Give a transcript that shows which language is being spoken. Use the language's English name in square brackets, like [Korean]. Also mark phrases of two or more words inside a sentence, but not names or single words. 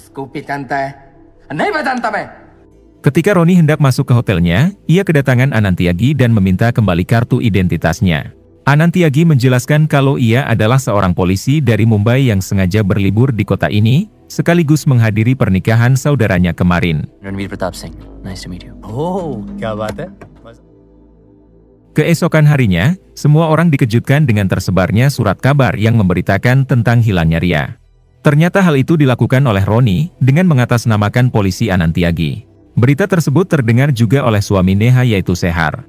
[Indonesian] Ketika Roni hendak masuk ke hotelnya, ia kedatangan Anantiagi dan meminta kembali kartu identitasnya. Anantiagi menjelaskan kalau ia adalah seorang polisi dari Mumbai yang sengaja berlibur di kota ini, sekaligus menghadiri pernikahan saudaranya kemarin. [Hindi] रणवीर प्रताप सिंह, [English] nice to meet you. [Hindi] Oh, क्या बात है? [Indonesian] Keesokan harinya, semua orang dikejutkan dengan tersebarnya surat kabar yang memberitakan tentang hilangnya Ria. Ternyata hal itu dilakukan oleh Roni dengan mengatasnamakan polisi Anantiagi. Berita tersebut terdengar juga oleh suami Neha yaitu Sehar.